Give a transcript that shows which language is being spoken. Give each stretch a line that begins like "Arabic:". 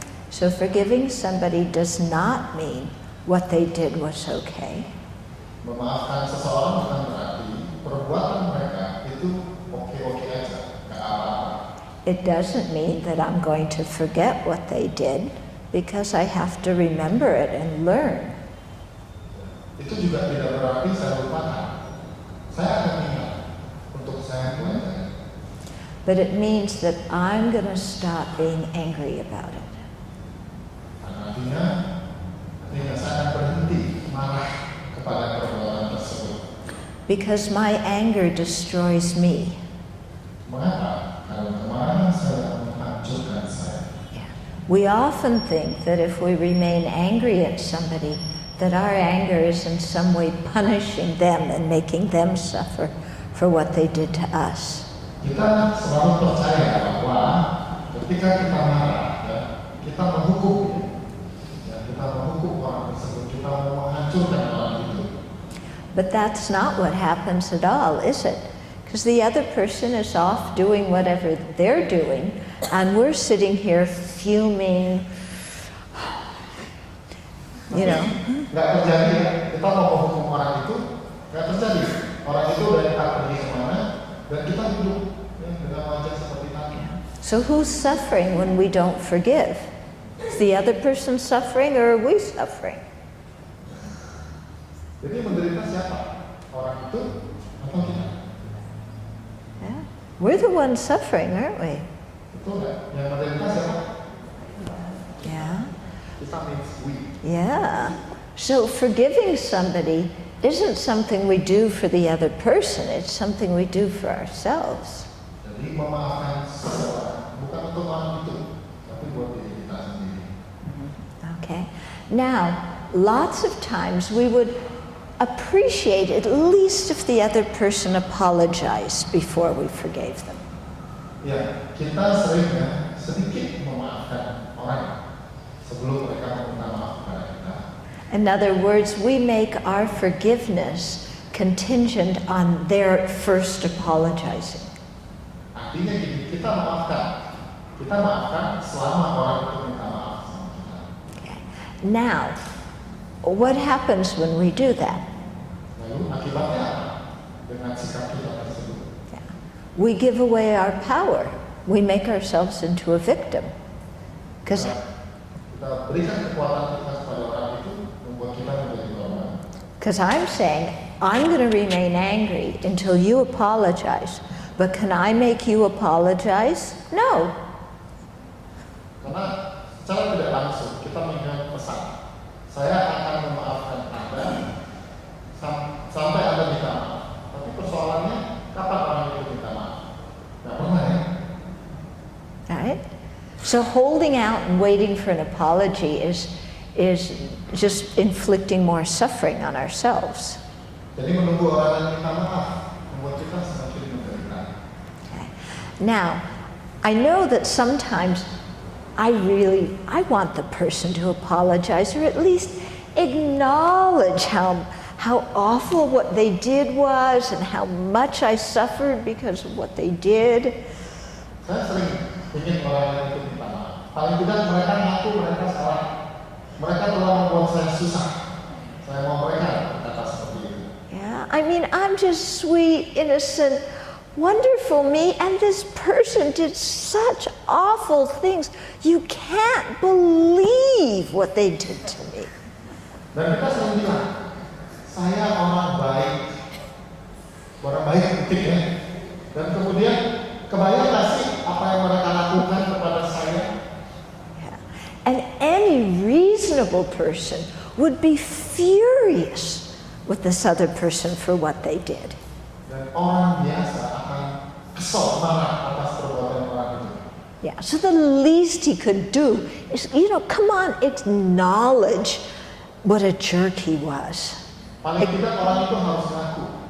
English: So forgiving somebody does not mean what they did was okay.
Indonesian: Memaafkan seseorang bukan berarti perbuatan mereka itu oke-oke aja, nggak apa-apa.
English: It doesn't mean that I'm going to forget what they did because I have to remember it and learn.
Indonesian: Itu juga tidak berarti saya lupakan. Saya akan ingat untuk saya mulai.
English: But it means that I'm going to stop being angry about it.
Indonesian: Artinya saya akan berhenti marah kepada perbuatan tersebut.
English: Because my anger destroys me.
Indonesian: Mengapa? Karena kemarahan saya menghancurkan saya.
English: Yeah. We often think that if we remain angry at somebody, that our anger is in some way punishing them and making them suffer for what they did to us.
Indonesian: Kita selalu percaya bahwa ketika kita marah, ya, kita menghukum, kita menghukum orang tersebut, kita menghancurkan orang itu.
English: But that's not what happens at all, is it? Because the other person is off doing whatever they're doing, and we're sitting here fuming, you know.
Indonesian: Nggak terjadi ya, kita mau menghukum orang itu, nggak terjadi. Orang itu udah tak pergi kemana, dan kita hidup ya, dengan wajah seperti tadi.
English: So who's suffering when we don't forgive? Is the other person suffering or are we suffering?
Indonesian: Jadi menderita siapa? Orang itu atau kita?
English: Yeah. We're the ones suffering, aren't we?
Indonesian: Betul nggak? Yang menderita siapa?
English: Yeah. Kita means we. Yeah. So forgiving somebody isn't something we do for the other person, it's something we do for ourselves.
Indonesian: Jadi memaafkan seseorang bukan untuk orang itu, tapi buat diri kita sendiri.
English: Okay. Now, lots of times we would appreciate at least if the other person apologized before we forgave them.
Indonesian: Ya, kita seringnya sedikit memaafkan orang sebelum mereka meminta maaf kepada kita.
English: In other words, we make our forgiveness contingent on their first apologizing.
Indonesian: Artinya gini, kita maafkan selama orang itu minta maaf sama kita.
English: Okay. Now, what happens when we do that?
Indonesian: Lalu akibatnya apa dengan sikap kita tersebut?
English: Yeah. We give away our power. We make ourselves into a victim. Because
Indonesian: Kita berikan kekuatan kita kepada orang itu, membuat kita menjadi korban.
English: I'm saying, I'm going to remain angry until you apologize. But can I make you apologize? No.
Indonesian: Karena secara tidak langsung kita mengingat pesan, saya akan memaafkan Anda sampai Anda minta maaf. Tapi persoalannya, kapan orang itu minta maaf? Nggak pernah ya.
English: Right? So holding out and waiting for an apology is just inflicting more suffering on ourselves.
Indonesian: Jadi menunggu orang yang minta maaf membuat kita semakin menderita.
English: Okay. Now, I know that sometimes I want the person to apologize or at least acknowledge how awful what they did was and how much I suffered because of what they did.
Indonesian: Saya sering ingin orang itu minta maaf. Paling tidak mereka ngaku mereka salah. Mereka telah membuat saya susah. Saya mau mereka berkata seperti itu.
English: Yeah, I mean, I'm just sweet, innocent, wonderful me, and this person did such awful things. You can't believe what they did to me.
Indonesian: Dan kita sering bilang, saya orang baik ya. Dan kemudian kebayang gak sih apa yang mereka lakukan kepada saya?
English: Yeah. And any reasonable person would be furious with this other person for what they did.
Indonesian: Dan orang biasa akan kesal marah atas perbuatan orang itu.
English: Yeah, so the least he could do is, come on, acknowledge what a jerk he was.
Indonesian: Paling tidak orang itu harus ngaku.